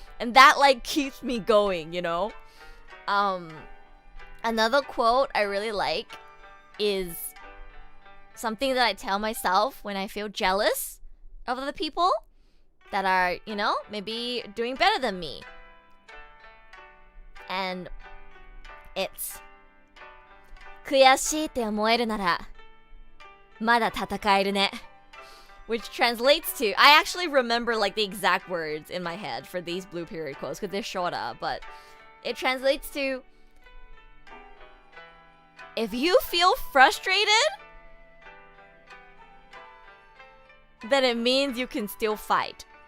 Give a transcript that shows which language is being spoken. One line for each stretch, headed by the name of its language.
English: And that like keeps me going, you know? Another quote I really like is something that I tell myself when I feel jealous of other people that are, you know, maybe doing better than me. And it's
Japanese: 悔しいって思えるならまだ戦えるね.
English: Which translates to, I actually remember like the exact words in my head for these Blue Period quotes because they're shorter, but it translates to, if you feel frustrated, then it means you can still fight.